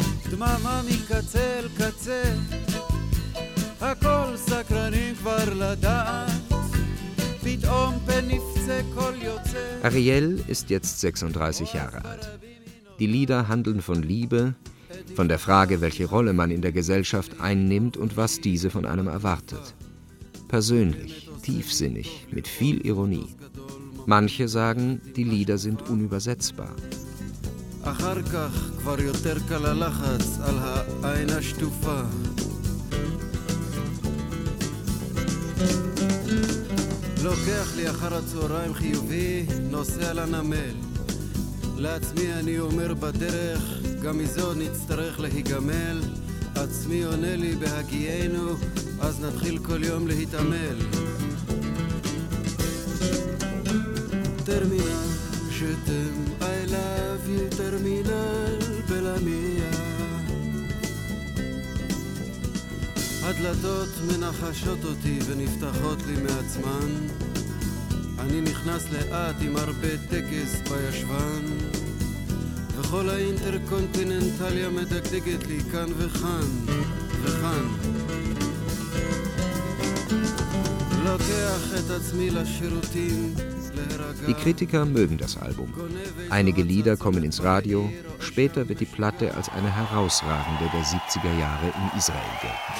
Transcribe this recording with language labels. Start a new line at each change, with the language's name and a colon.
Hebrew: דממה מקצה אל קצה הכל סקרנים כבר לדעת פתאום פניפצה כל יוצא
German: אריאל ist jetzt 36 Jahre alt. Die Lieder handeln von Liebe, von der Frage, welche Rolle man in der Gesellschaft einnimmt und was diese von einem erwartet. Persönlich, tiefsinnig, mit viel Ironie. Manche sagen, die Lieder sind unübersetzbar.
Hebrew: אחר כך כבר יותר קל הלחץ על העין השטופה. לוקח לי אחר הצהריים חיובי, נוסע לנמל. לעצמי אני אומר בדרך, גם מזו נצטרך להיגמל. עצמי עונה לי בהגיינו, אז נתחיל כל יום להתעמל. טרמינל שתם
English: I love you terminal
Italian: bella mia
Hebrew: הדלתות מנחשות אותי ונפתחות לי מעצמן אני נכנס לאט עם הרבה טקס בישבן וכל האינטרקונטיננטליה מדקדקת לי כאן וכאן וכאן לוקח את עצמי לשירותים
German: Die Kritiker mögen das Album. Einige Lieder kommen ins Radio. Später wird die Platte als eine herausragende der 70er Jahre in Israel gelten.